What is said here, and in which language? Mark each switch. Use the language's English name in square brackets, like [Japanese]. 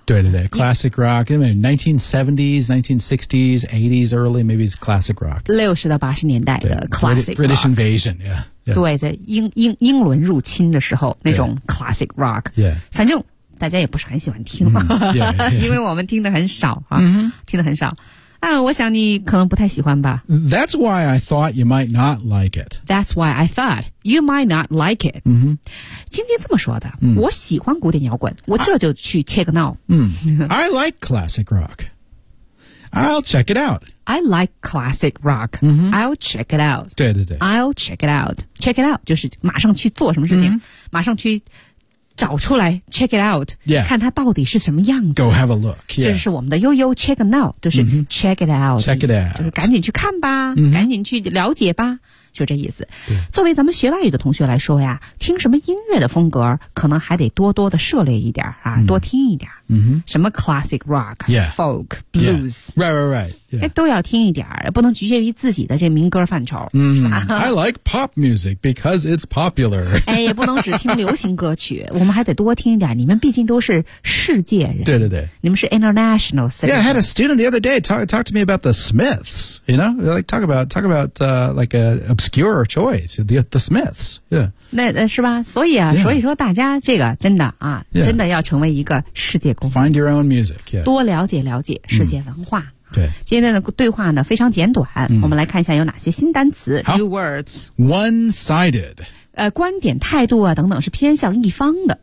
[Chinese] 对对对 [English] classic rock [Chinese] 因为 [English] 1970s 1960s 80s early maybe it's classic rock [Chinese] 60到80年代的 classic rock [English] British invasion yeah, [Chinese] yeah. 对在 英伦入侵的时候那种 classic rock、 yeah. 反正大家也不是很喜欢听、 mm, yeah, yeah. 因为我们听得很少、啊 mm-hmm. 听得很少啊，我想你可能不太喜欢吧。 [English] That's why I thought you might not like it. That's why I thought you might not like it. 嗯哼， [Chinese] 晶晶这么说的、嗯。我喜欢古典摇滚，我这就去 [English] check it out。嗯，I like classic rock. I'll check it out. I like classic rock.、嗯、 I'll check it out. [Chinese] 对对对， [English] I'll check it out. [Chinese] Check it out 就是马上去做什么事情，嗯、马上去。找出来 [English] check it out、 yeah. [Chinese] 看它到底是什么样子 [English] go have a look、yeah. [Chinese] 这是我们的悠悠 [English] check it out [Chinese] 就是 check it out、 [English] mm-hmm. check it out [Chinese] 就是赶紧去看吧、 mm-hmm. 赶紧去了解吧就这意思作为咱们学外语的同学来说呀听什么音乐的风格可能还得多多的涉猎一点啊， mm-hmm. 多听一点、 mm-hmm. 什么 classic rock、 yeah. [English] folk blues、 yeah. right right right、yeah. [Chinese] 都要听一点不能局限于自己的这民歌范畴、 [English] mm-hmm. I like pop music because it's popular [Chinese] 哎，也不能只听流行歌曲我们还得多听一点你们毕竟都是世界人对对对你们是 [English] international citizens yeah I had a student the other day talk to me about the Smiths you know like talk about、like obscure choice the Smiths yeah [Chinese] 那是吧所以啊、 yeah. 所以说大家这个真的啊、 yeah. 真的要成为一个世界公民 [English] find your own music、yeah. [Chinese] 多了解了解世界文化、 mm. 对今天的对话呢非常简短、 mm. 我们来看一下有哪些新单词 [English] new words one-sided [Chinese] 观点态度啊等等是偏向一方的